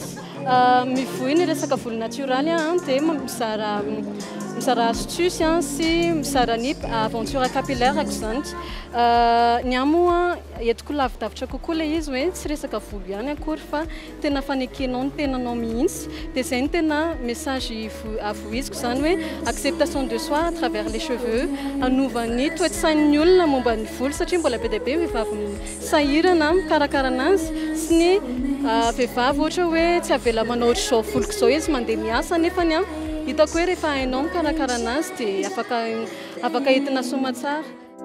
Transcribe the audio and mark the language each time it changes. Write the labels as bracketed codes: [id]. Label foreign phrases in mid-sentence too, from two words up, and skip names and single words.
[mg] Mivohy ny resaka volo naturaly dia mizara astuce sy mizara ny [fr] aventure capillaire [mg] zany. Ny amo entiko lavidavitra kokoa le izy hoe tsy resaka volo ihany akory fa tena fanekenao ny tenanao mihitsy. Dia zay ny tena message avoiziko zany hoe [fr] acceptation de soi à travers les cheveux, [mg] anovany toetsain'ny olona momba ny volo satria mbola be dia be vehivavy sahirana mikarakara anazy sy ny vehivavy ohatra hoe tsy avela manao ohatr'izao voloko izao izy mandeha miasa nefany hitako hoe rehefa hainao mikarakara anazy dia afaka entina soma tsara.